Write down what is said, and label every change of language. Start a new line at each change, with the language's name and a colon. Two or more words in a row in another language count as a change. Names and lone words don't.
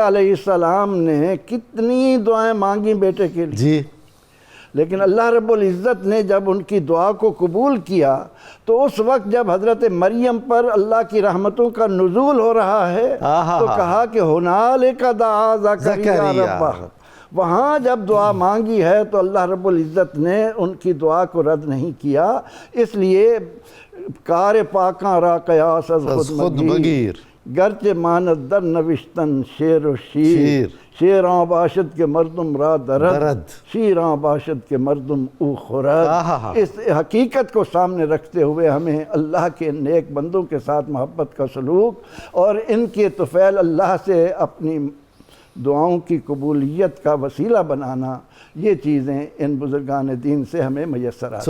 Urdu: علیہ السلام نے کتنی دعائیں مانگی بیٹے کے لیے، لیکن اللہ رب العزت نے جب ان کی دعا کو قبول کیا تو اس وقت جب حضرت مریم پر اللہ کی رحمتوں کا نزول ہو رہا ہے تو کہا کہ
Arabic: ہنالک دعا زکریا ربہ،
Urdu: وہاں جب دعا مانگی ہے تو اللہ رب العزت نے ان کی دعا کو رد نہیں کیا۔ اس لیے
Persian: کار پاکاں را قیاس از خود مگیر، گرچہ ماند در نوشتن شیر و شیر، شیراں باشد کے مردم را درد، شیراں باشد کے مردم او خورد۔
Urdu: اس حقیقت کو سامنے رکھتے ہوئے ہمیں اللہ کے نیک بندوں کے ساتھ محبت کا سلوک اور ان کے طفیل اللہ سے اپنی دعاؤں کی قبولیت کا وسیلہ بنانا، یہ چیزیں ان بزرگان دین سے ہمیں میسر آتی ہیں۔